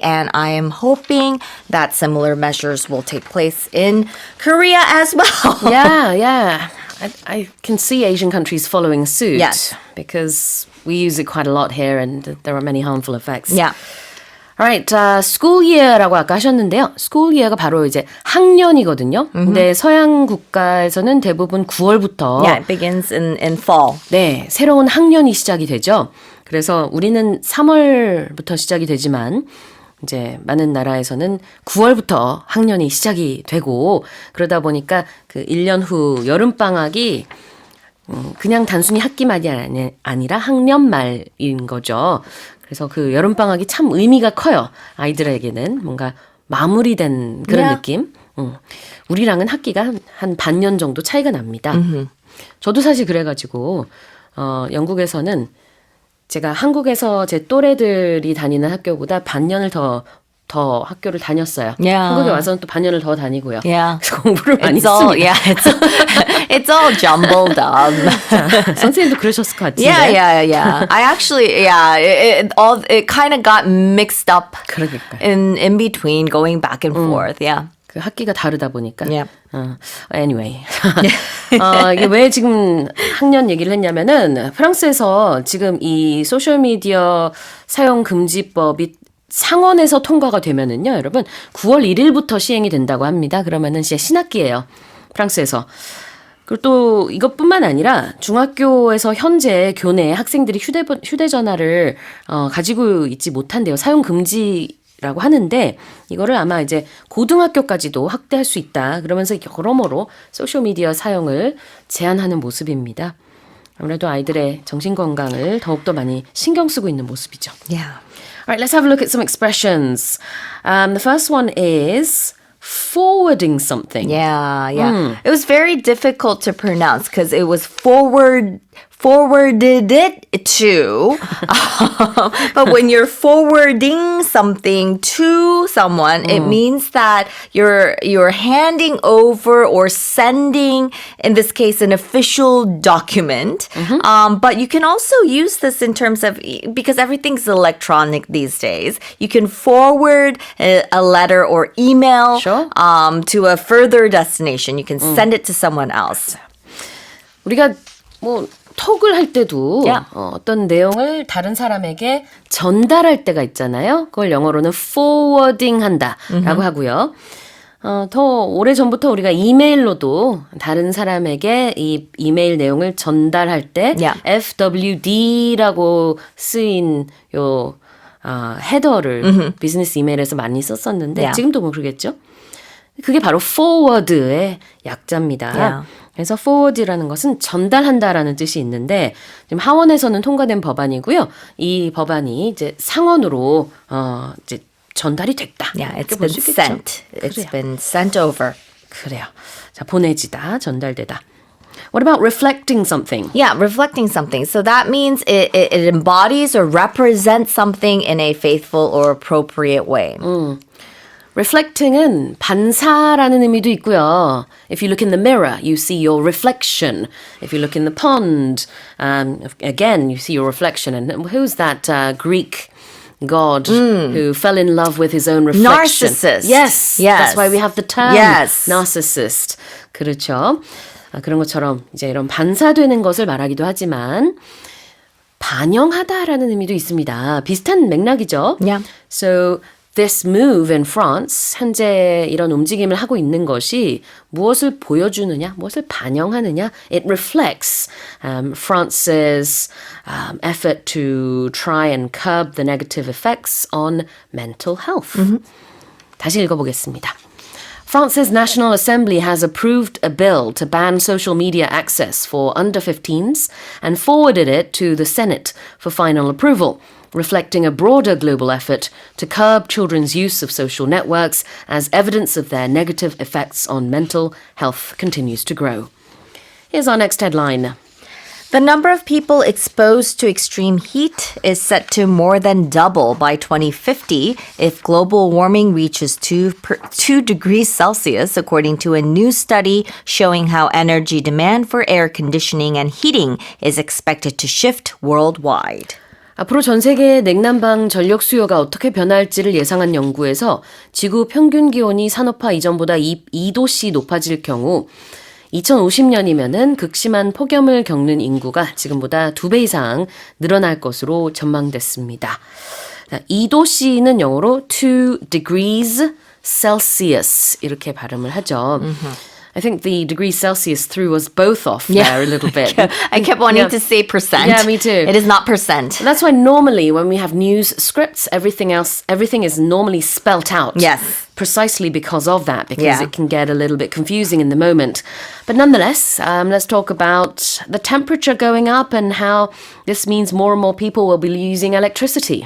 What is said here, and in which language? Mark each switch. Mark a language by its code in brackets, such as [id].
[en] And I am hoping that similar measures will take place in Korea as well. Yeah. I can see Asian countries following suit. Yes. Because we use it quite a lot here and there are many harmful effects. Yeah. [ko] Alright, school year라고 아까 하셨는데요. school year가 바로 이제 학년이거든요. 근데 서양 국가에서는 대부분 9월부터 [en] Yeah, it begins in fall. [ko] 네, 새로운 학년이 시작이 되죠. 그래서 우리는 3월부터 시작이 되지만 이제 많은 나라에서는 9월부터 학년이 시작이 되고 그러다 보니까 그 1년 후 여름방학이 그냥 단순히 학기말이 아니라 학년말인 거죠. 그래서 그 여름방학이 참 의미가 커요. 아이들에게는 뭔가 마무리된 그런 [en] Yeah. [ko] 느낌. 우리랑은 학기가 한 반년 정도 차이가 납니다. 저도 사실 그래가지고 영국에서는 제가 한국에서 제 또래들이 다니는 학교보다 반년을 더 학교를 다녔어요. [en] Yeah. [ko] 한국에 와서는 또 반년을 더 다니고요. [en] Yeah. [ko] 그래서 공부를 많이 [en] It's all, [ko] 했습니다. [en] yeah, it's all jumbled up. [ko] 선생님도 그러셨을 것 같은데. [en] Yeah. I actually, it kind of got mixed up [ko] 그러니까요. [en] in between, going back and forth. Yeah. [ko] 그 학기가 다르다 보니까. [en] Yeah. Anyway. [ko] 이게 왜 지금 학년 얘기를 했냐면은 프랑스에서 지금 이 소셜미디어 사용 금지법이 상원에서 통과가 되면은요, 여러분 9월 1일부터 시행이 된다고 합니다. 그러면은 이제 신학기예요. 프랑스에서. 그리고 또 이것뿐만 아니라 중학교에서 현재 교내 학생들이 휴대전화를 가지고 있지 못한대요. 사용 금지라고 하는데 이거를 아마 이제 고등학교까지도 확대할 수 있다. 그러면서 여러모로 소셜미디어 사용을 제한하는 모습입니다. 아무래도 아이들의 정신건강을 더욱더 많이 신경 쓰고 있는 모습이죠. [en] Yeah. All right, let's have a look at some expressions. The first one is forwarding something. Yeah. It was very difficult to pronounce because it was forwarded it to. But when you're forwarding something to someone, it means that you're handing over or sending, in this case, an official document. But you can also use this in terms of, because everything's electronic these days, you can forward a letter or email Sure. to a further destination. You can send it to someone else. [ko] 우리가 뭐 톡을 할 때도 [en] Yeah. [ko] 어떤 내용을 다른 사람에게 전달할 때가 있잖아요. 그걸 영어로는 forwarding 한다라고 하고요. 더 오래전부터 우리가 이메일로도 다른 사람에게 이 이메일 내용을 전달할 때 [en] Yeah. [ko] FWD라고 쓰인 요 헤더를 비즈니스 이메일에서 많이 썼었는데 [en] Yeah. [ko] 지금도 뭐 그러겠죠? 그게 바로 forward의 약자입니다. [en] Yeah. [ko] 그래서 forward라는 것은 전달한다라는 뜻이 있는데 지금 하원에서는 통과된 법안이고요. 이 법안이 이제 상원으로 이제 전달이 됐다. [en] Yeah, [ko] 이렇게 [en] it's [ko] 볼 [en] been [ko] 수 있겠죠. [en] sent. It's [ko] 그래요. [en] been sent over. [ko] 그래요. 자, 보내지다, 전달되다. [en] What about reflecting something? Yeah, reflecting something. So that means it embodies or represents something in a faithful or appropriate way. [ko] Reflecting은 반사라는 의미도 있고요. [en] If you look in the mirror, you see your reflection. If you look in the pond, again, you see your reflection. And who's that Greek god who fell in love with his own reflection? Narcissist. Yes. Yes. That's why we have the term Yes. [ko] narcissist. 그렇죠. 그런 것처럼 이제 이런 반사되는 것을 말하기도 하지만 반영하다라는 의미도 있습니다. 비슷한 맥락이죠. [en] Yeah. So this move in France, [ko] 현재 이런 움직임을 하고 있는 것이 무엇을 보여주느냐, 무엇을 반영하느냐, [en] it reflects France's effort to try and curb the negative effects on mental health. [ko] 다시 읽어보겠습니다. [en] France's National Assembly has approved a bill to ban social media access for under 15s and forwarded it to the Senate for final approval, reflecting a broader global effort to curb children's use of social networks as evidence of their negative effects on mental health continues to grow. Here's our next headline. The number of people exposed to extreme heat is set to more than double by 2050 if global warming reaches 2 degrees Celsius, according to a new study showing how energy demand for air conditioning and heating is expected to shift worldwide. [ko] 앞으로 전 세계의 냉난방 전력 수요가 어떻게 변할지를 예상한 연구에서 지구 평균 기온이 산업화 이전보다 2도씨 높아질 경우 2050년이면은 극심한 폭염을 겪는 인구가 지금보다 2배 이상 늘어날 것으로 전망됐습니다. 2도씨는 영어로 [en] 2 degrees Celsius [ko] 이렇게 발음을 하죠. [en] I think the degrees Celsius threw us both off there a little bit. I kept wanting Yeah. to say percent. Yeah, me too. It is not percent. That's why normally when we have news scripts, everything is normally spelt out. Yes. precisely because of that, because Yeah. it can get a little bit confusing in the moment. But nonetheless, let's talk about the temperature going up and how this means more and more people will be using electricity.